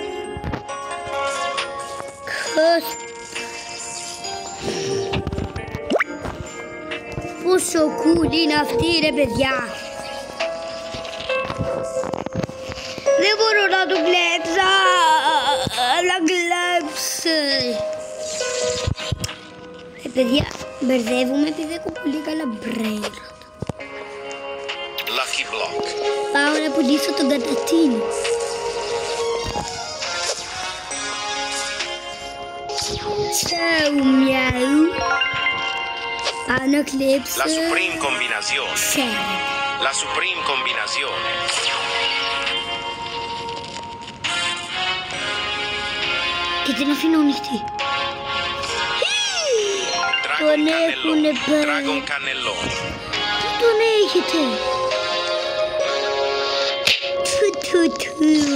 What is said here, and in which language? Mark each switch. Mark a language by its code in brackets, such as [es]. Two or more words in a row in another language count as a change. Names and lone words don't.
[el] Πόσο cool είναι αυτή, ρε παιδιά. Δεν μπορώ να το κλέψω. Να κλέψω. Παιδιά, μπερδεύουμε επειδή έχω πολύ καλά [en] brain rot. [el] Lucky block. Πάω να πουλήσω τον κατατίνο. [it] Ciao, miau. [el] Πάω να κλέψω. La supreme combinazione. Ξέρετε. La supreme combinazione. Και την αφήνω ανοιχτή. Dragon Τον έχουνε cannelloni. πάρει. Dragon cannelloni. Πού τον έχετε. Του.